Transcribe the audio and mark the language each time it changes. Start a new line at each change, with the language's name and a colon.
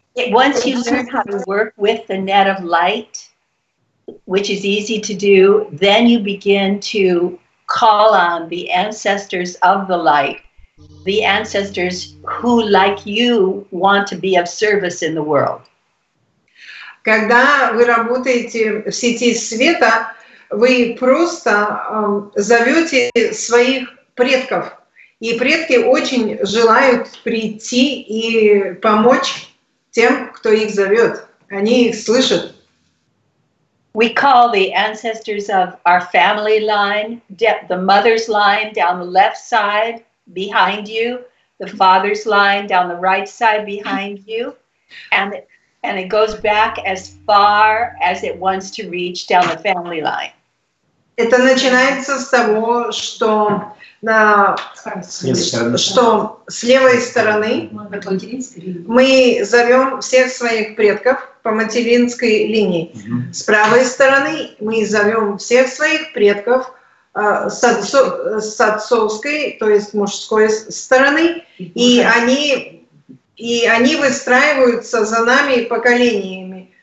English: Once you learn how to work with the net of light, which is easy to do, then you begin to call on the ancestors of the light, the ancestors who, like you, want to be of service in the world.
Russian: Когда вы работаете в сети света, вы просто зовете своих предков. И предки очень желают прийти и помочь тем, кто их зовет. Они их слышат.
English: We call the ancestors of our family line, the mother's line down the left side behind you, the father's line down the right side behind you, and it goes back as far as it wants to reach down the family line.
Russian: Это начинается с того, что с левой стороны мы зовем всех своих предков по материнской линии. С правой стороны мы зовем всех своих предков с отцовской, то есть мужской стороны, и они выстраиваются за нами поколениями.